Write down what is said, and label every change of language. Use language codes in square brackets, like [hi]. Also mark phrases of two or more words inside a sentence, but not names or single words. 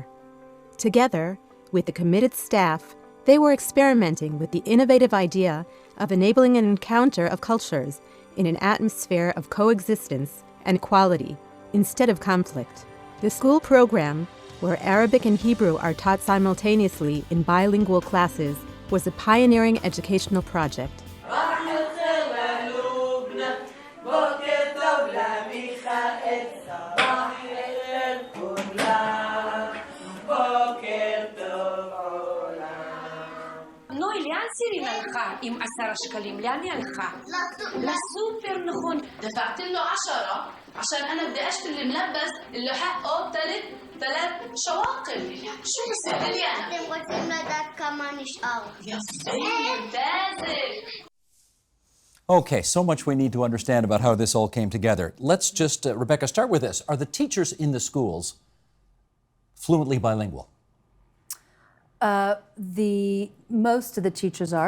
[en] Together, with a committed staff, they were experimenting with the innovative idea of enabling an encounter of cultures in an atmosphere of coexistence and equality instead of conflict. The school program, where Arabic and Hebrew are taught simultaneously in bilingual classes, was a pioneering educational project. [he] נוי, לאן סירין הלכה עם 10 שקלים? לאן היא הלכה? לסופר נכון. [ar] دفعت له 10 عشان انا بدي اشتري الملبس اللي حقه 3 شواقل. شو بصير لي انا؟ [he] אתם רוצים לדעת כמה נשאר? [ar] ممتازة. [en] Okay, so much we need to understand about how this all came together. Let's just, Rebecca, start with this. Are the teachers in the schools fluently bilingual? Most of the teachers are.